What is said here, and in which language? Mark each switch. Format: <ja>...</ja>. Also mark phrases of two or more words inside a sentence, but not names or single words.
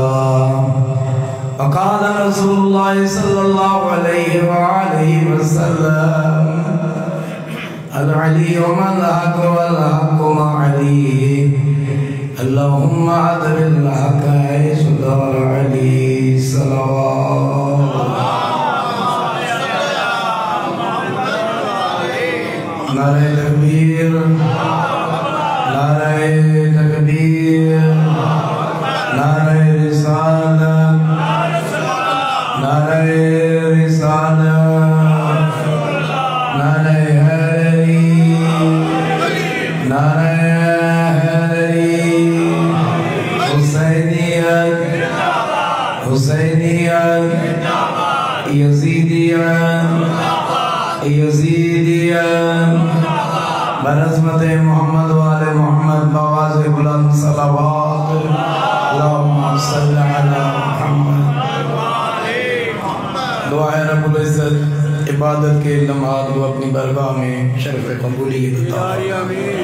<ar>وقال رسول الله صلى الله عليه وآله وسلم: العلي من الحق والحق مع عليه. اللهم أدر الحق حيث دار عليه.</ar> <ur>صلوات نعرہ تکبیر، نعرہ تکبیر، نعرہ رسالت، نعرہ رسالت، نعرہ حیدری، نعرہ حیدری، حسینیت، حسینیت، یزیدیت، یزیدیت، برحمت محمد وآل محمد بآواز بلند صلوات.</ur> <ar>اللہم صل علی محمد.</ar> <ur>دعائے رب العزت عبادت کے لمحات کو اپنی برگاہ میں شرف قبولیت عطا فرمائے.</ur>